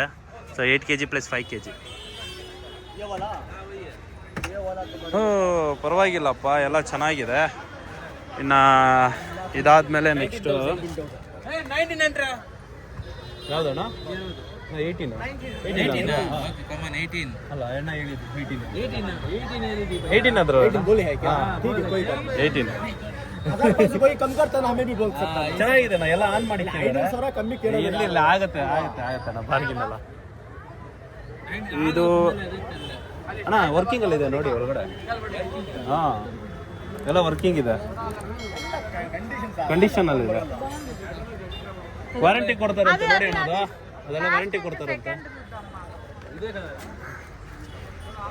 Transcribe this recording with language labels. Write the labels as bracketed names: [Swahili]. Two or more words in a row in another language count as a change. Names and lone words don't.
[Kannada] ಸೊ 8 kg + 5 kg. ಪರವಾಗಿಲ್ಲಪ್ಪ, ಎಲ್ಲ ಚೆನ್ನಾಗಿದೆ. ಇನ್ನು ಇದಾದಮೇಲೆ ನೆಕ್ಸ್ಟು ಯಾವುದಣ್ಣ? 18 ಅಲ್ಲ ಎಣ್ಣ ಹೇಳಿದ್ದು 18 ಅದ್ರ 18. [Hindi] कम करता ना, हमें भी बोल सकता है. [Kannada] ಚೆನ್ನಾಗಿದೆ ನಾ ಎಲ್ಲ ಆನ್ ಮಾಡಿ. 500 ಕಮ್ಮಿ ಕೇಳೋದು. ಇರ್ಲಿಲ್ಲ, ಆಗತ್ತೆ ನಾ ಬಾರ್ಗಿನಲ್ಲ. ಇದು ಅಣ್ಣ ವರ್ಕಿಂಗ್ ಅಲ್ಲಿ ಇದೆ ನೋಡಿ ಒಳಗಡೆ. ಹಾಂ, ಎಲ್ಲ ವರ್ಕಿಂಗ್ ಇದೆ, ಕಂಡೀಷನ್ ಅಲ್ಲಿ ಇದೆ. ವಾರಂಟಿ ಕೊಡ್ತಾರಂತೆ ನೋಡಿ ಅನ್ನೋದು, ಅದೆಲ್ಲ ವಾರಂಟಿ ಕೊಡ್ತಾರಂತೆ.